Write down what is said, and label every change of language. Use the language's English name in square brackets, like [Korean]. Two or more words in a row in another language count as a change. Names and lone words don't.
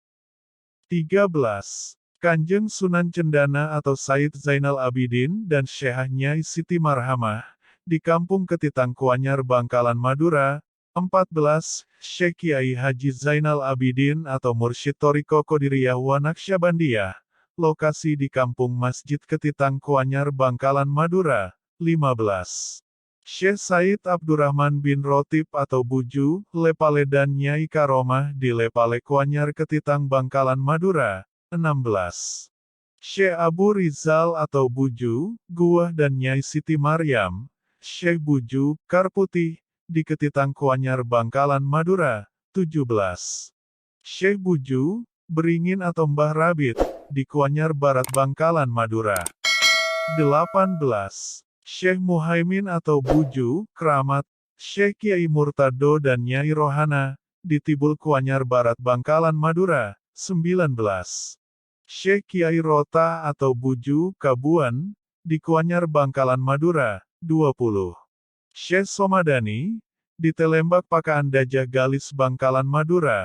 [Indonesian] 13. Kanjeng Sunan Cendana atau Said Zainal Abidin dan Syekh Nyai Siti Marhamah, di Kampung Ketitang Kuanyar Bangkalan Madura. 14. Syekh Kiai Haji Zainal Abidin atau Mursyid Thariqah Qadiriyah wa Naqsyabandiyah, lokasi di Kampung Masjid Ketitang Kuanyar Bangkalan Madura. 15. Syekh Said Abdurrahman bin Rotib atau Buju, Lepale dan Nyai Karomah di Lepale Kuanyar Ketitang Bangkalan Madura. 16. Syekh Abu Rizal atau Buju, Guah dan Nyai Siti Maryam, Syekh Buju, Karputih, di Ketitang Kuanyar Bangkalan Madura. 17. Syekh Buju, Beringin atau Mbah Rabit, di Kuanyar Barat Bangkalan Madura. 18. Syekh Muhaimin atau Buju, Kramat, Syekh Kiai Murtado dan Nyai Rohana, di Tibul Kuanyar Barat Bangkalan Madura. 19. Syekh Kiai Rota atau Buju, Kabuan, di Kuanyar Bangkalan Madura. 20. Syekh Somadani, di Telembak Pakaan Dajah Galis Bangkalan Madura.